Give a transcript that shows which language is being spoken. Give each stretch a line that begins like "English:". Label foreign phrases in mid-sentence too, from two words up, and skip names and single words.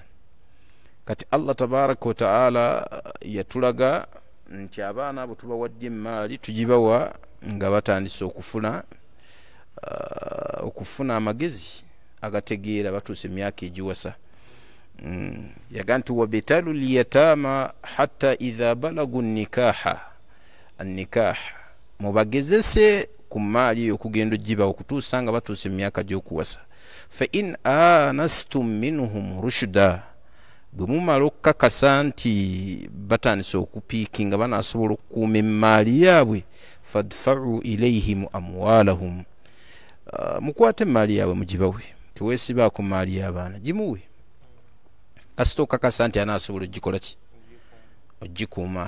Ganda: Kati Allah
Arabic: تبارك وتعالى
Ganda: yatulaga nti abaana abo tubawadde emaali tugibawa nga batandise okufuna amagezi agategeera batuuse emyaka egiwasa. Yagaa nti
Arabic: وابتلوا اليتامى حتى إذا بلغوا النكاح,
Ganda: mubagezese ku maali eyo okugenda ogibawa okutuusa nga batuuse emyaka gy'okuwasa.
Arabic: فإن آنستم منهم رشدا,
Ganda: bwe mumala okukakasa nti batandise okupiikinga banaasobola okukuuma emaali yaabwe,
Arabic: فادفعوا إليهم أموالهم,
Ganda: mukwate emaali yaabwe mugibawe. Teweesibaako maali y'abaana, gimuwe kasita okakasa nti anaasobola ogikola ki, ogikuuma.